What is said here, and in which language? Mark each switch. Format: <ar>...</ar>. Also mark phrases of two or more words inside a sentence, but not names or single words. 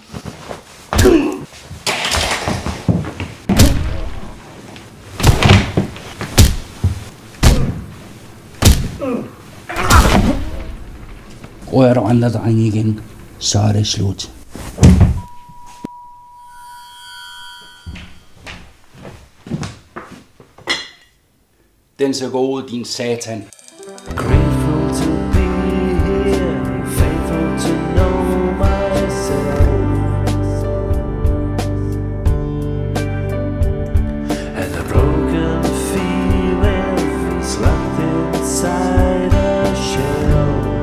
<da>Rører du andre drenge igen, så er det slut. Den ser god ud, din satan.</da> <en>Grateful to be here, faithful to know myself, and the broken feeling is locked inside a shell.</en>